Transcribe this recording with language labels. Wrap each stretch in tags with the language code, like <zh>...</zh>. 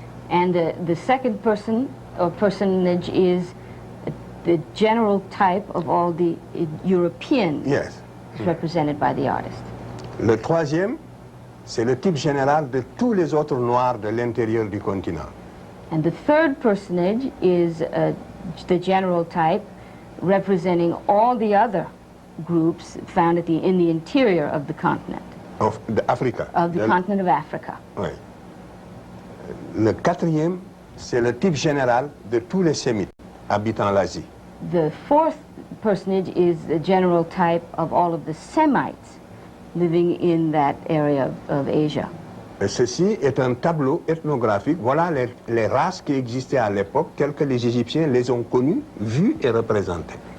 <en>And the second person or personage is the general type of all the Europeans Yes. represented by the artist.</en> <fr>Le troisième, c'est le type général de tous les autres Noirs de l'intérieur du continent.</fr> <en>And the third personage is the general type representing all the other groups found in the interior of the continent,</en> <fr>D'Afrique.</fr> <en>of the continent of Africa.</en> <fr>Oui. Le quatrième, c'est le type général de tous les Sémites habitant l'Asie.</fr> <en>The fourth personage is the general type of all of the Semites living in that area of Asia.</en> <fr>Et ceci est un tableau ethnographique. Voilà les races qui existaient à l'époque, telles que les Égyptiens les ont connues, vues et représentées.</fr>